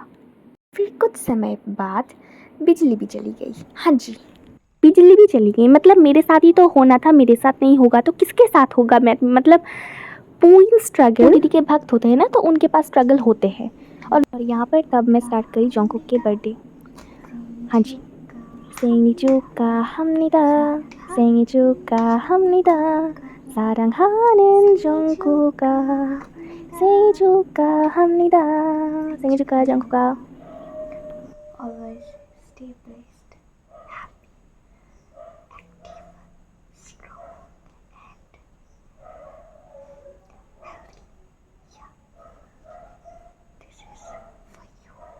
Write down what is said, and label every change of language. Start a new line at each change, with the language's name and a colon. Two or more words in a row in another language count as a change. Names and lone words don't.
Hindi: फिर कुछ समय बाद बिजली भी चली गई। हाँ जी, बिजली भी चली गई। मतलब मेरे साथ ही तो होना था, मेरे साथ नहीं होगा तो किसके साथ होगा। मैं मतलब पूरी स्ट्रगल, दीदी के भक्त होते हैं ना तो उनके पास स्ट्रगल होते हैं। और यहाँ पर तब मैं स्टार्ट करी जॉन्गकुक के बर्थडे। हाँ जी,
Korean: 생일 축하합니다. 생일 축하합니다. 사랑하는 정국아. 생일 축하합니다. 생일 축하 정국아.
English: Always stay blessed, happy, active, strong and healthy. Yeah, this is for you.